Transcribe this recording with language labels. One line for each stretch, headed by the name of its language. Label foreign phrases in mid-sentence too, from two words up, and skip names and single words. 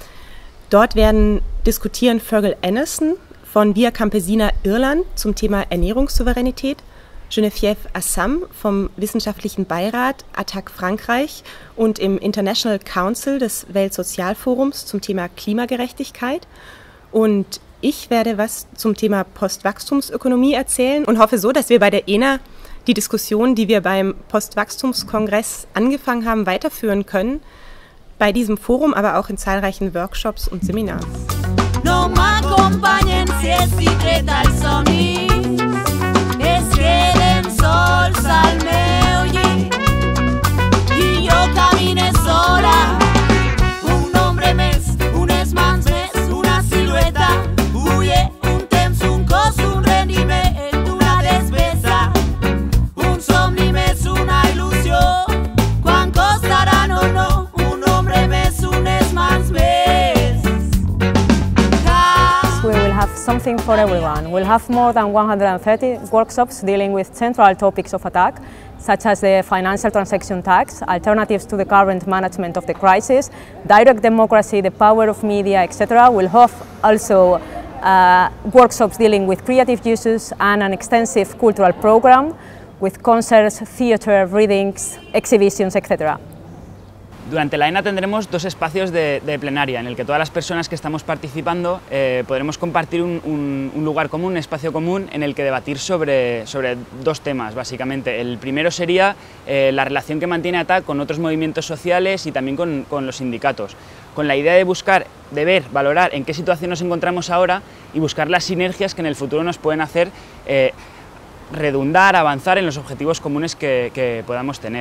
German: Dort werden diskutieren Fergal Anderson von Via Campesina Irland zum Thema Ernährungssouveränität, Geneviève Assam vom Wissenschaftlichen Beirat ATTAC Frankreich und im International Council des Weltsozialforums zum Thema Klimagerechtigkeit. Und ich werde was zum Thema Postwachstumsökonomie erzählen und hoffe so, dass wir bei der ENA die Diskussion, die wir beim Postwachstumskongress angefangen haben, weiterführen können. Bei diesem Forum, aber auch in zahlreichen Workshops und Seminaren.
Catalan: No m'acompanyen si és secret als somnis. Es queden sols al meu llit i jo camine sola. Un nombre més, unes mans més, una silueta. Uye, un temps, un cos, un rendiment, una despesa. Un somni més, una il·lusió. Quan costarà, no, no, un nombre més, unes mans més.
English: We will have something for everyone. We'll have more than 130 workshops dealing with central topics of ATTAC, such as the financial transaction tax, alternatives to the current management of the crisis, direct democracy, the power of media, etc. We'll have also workshops dealing with creative uses and an extensive cultural program with concerts, theatre, readings, exhibitions, etc.
Spanish: Durante la ENA tendremos 2 espacios de plenaria en el que todas las personas que estamos participando podremos compartir un lugar común, un espacio común en el que debatir sobre 2 temas básicamente. El primero sería la relación que mantiene ATTAC con otros movimientos sociales y también con los sindicatos, con la idea de buscar, de ver, valorar en qué situación nos encontramos ahora y buscar las sinergias que en el futuro nos pueden hacer redundar, avanzar en los objetivos comunes que podamos tener.